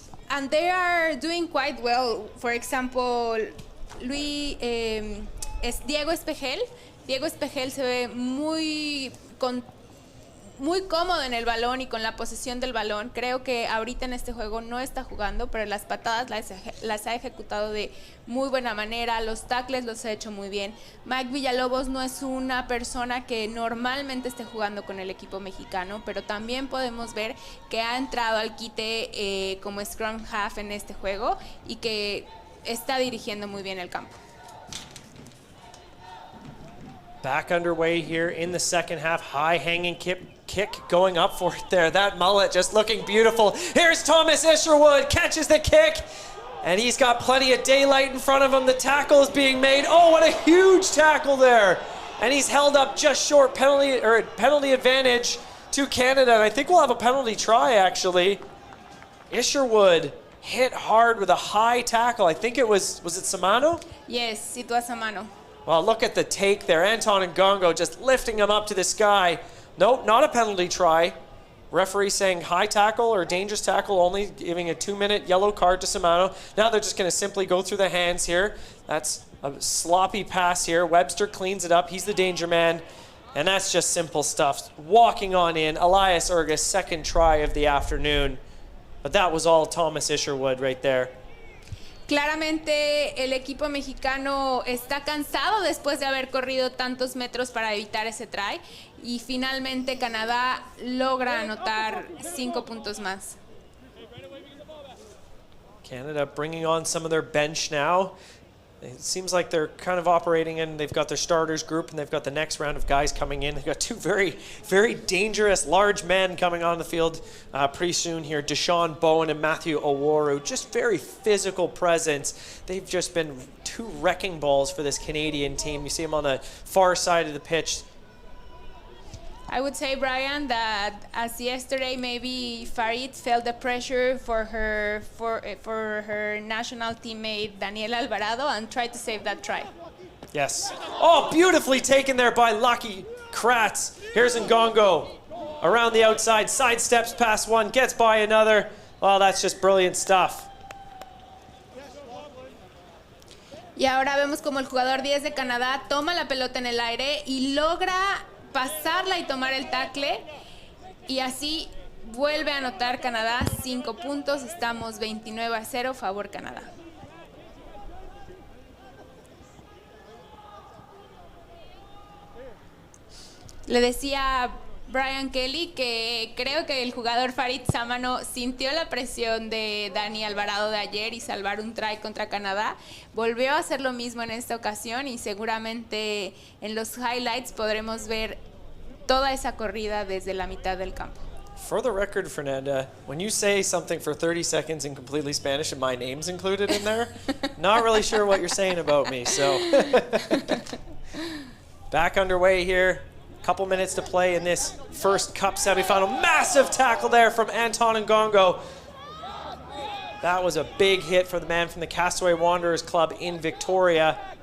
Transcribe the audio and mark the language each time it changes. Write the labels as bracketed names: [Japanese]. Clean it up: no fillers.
[English] And they are doing quite well. For example, [Spanish] es [English] Diego Espejel. [Spanish] Diego Espejel se ve muy cómodo en el balón y con la posesión del balón. Creo que ahorita en este juego no está jugando, pero las patadas las ha ejecutado de muy buena manera. Los tackles los ha hecho muy bien. Mike Villalobos no es una persona que normalmente esté jugando con el equipo mexicano, pero también podemos ver que ha entrado al quite como scrum half en este juego y que está dirigiendo muy bien el campo. [English] Back underway here in the second half. High hanging kick going up for it there. That mullet just looking beautiful. Here's Thomas Isherwood, catches the kick, and he's got plenty of daylight in front of him. The tackle is being made. Oh, what a huge tackle there. And he's held up just short. Penalty advantage to Canada. And I think we'll have a penalty try, actually. Isherwood hit hard with a high tackle. I think it was it Samano? Yes, it was Samano. Well, look at the take there. Anton Ngongo just lifting him up to the sky. Nope, not a penalty try. Referee saying high tackle or dangerous tackle only, giving a 2-minute yellow card to Samano. Now they're just going to simply go through the hands here. That's a sloppy pass here. Webster cleans it up. He's the danger man. And that's just simple stuff. Walking on in. Elias Urgas, second try of the afternoon. But that was all Thomas Isherwood right there. [Spanish] Claramente el equipo mexicano está cansado después de haber corrido tantos metros para evitar ese try y finalmente Canadá logra anotar 5 puntos más. [English] Canada bringing on some of their bench now. It seems like they're kind of operating and they've got their starters group and they've got the next round of guys coming in. They've got two very, very dangerous large men coming on the field pretty soon here. Deshaun Bowen and Matthew Oworu, just very physical presence. They've just been two wrecking balls for this Canadian team. You see them on the far side of the pitch. I would say, Brian, that as yesterday, maybe Farid felt the pressure for her national teammate Daniel Alvarado and tried to save that try. Yes. Oh, beautifully taken there by Lucky Kratz. Here's Ngongo around the outside, sidesteps past one, gets by another. Well, that's just brilliant stuff. [Spanish] Y ahora vemos como el jugador 10 de Canadá toma la pelota en el aire y logra pasarla y tomar el tackle y así vuelve a anotar Canadá 5 puntos. Estamos 29-0 favor Canadá. Le decía Brian Kelly que creo que el jugador Farid Samano sintió la presión de Dani Alvarado de ayer y salvar un try contra Canadá. Volvió a hacer lo mismo en esta ocasión y seguramente en los highlights podremos ver toda esa corrida desde la mitad del campo. [English] For the record, Fernanda, when you say something for 30 seconds in completely Spanish and my name's included in there, not really sure what you're saying about me, so. Back underway here. Couple minutes to play in this first Cup semifinal. Massive tackle there from Anton Ngongo. That was a big hit for the man from the Castaway Wanderers Club in Victoria.